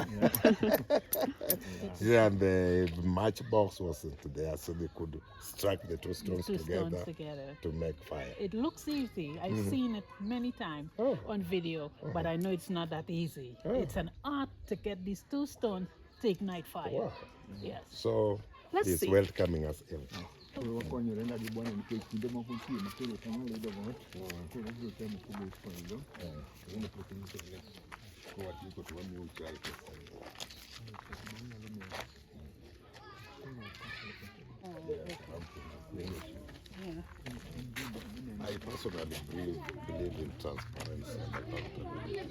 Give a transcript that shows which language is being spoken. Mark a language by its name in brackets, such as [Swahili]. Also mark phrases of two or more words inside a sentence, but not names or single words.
[English] Yeah, and the matchbox wasn't there, so they could strike the two stones together to make fire. It looks easy. I've seen it many times on video, but I know it's not that easy. It's an art to get these two stones to ignite fire. Wow. Yes. So Let's he's see. welcoming us in. [Luo (Kenya and Tanzania)] Wakonyore na gi bwana nikech kinde moko nitie ma koro ok anyal yudo ot. Koro abiro temo kubo e puodho. [English] I personally believe in transparency and accountability.